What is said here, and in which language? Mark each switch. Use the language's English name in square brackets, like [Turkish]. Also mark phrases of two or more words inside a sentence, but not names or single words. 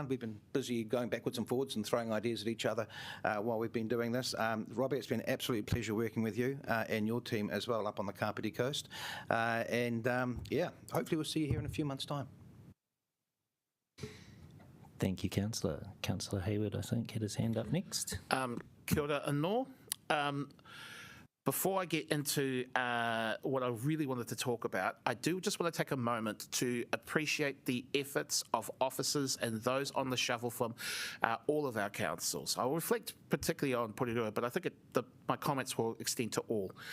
[English] We've been busy going backwards and forwards and throwing ideas at each other while we've been doing this. Robbie, it's been an absolute pleasure working with you and your team as well up on the Kapiti Coast. Hopefully we'll see you here in a few months' time. Thank you, Councillor. Councillor Hayward, I think, had his hand up next. [Māori] Kia ora anō. [English] Before I get into what I really wanted to talk about, I do just want to take a moment to appreciate the efforts of officers and those on the shovel from all of our councils. I'll reflect particularly on Porirua, but I think my comments will extend to all.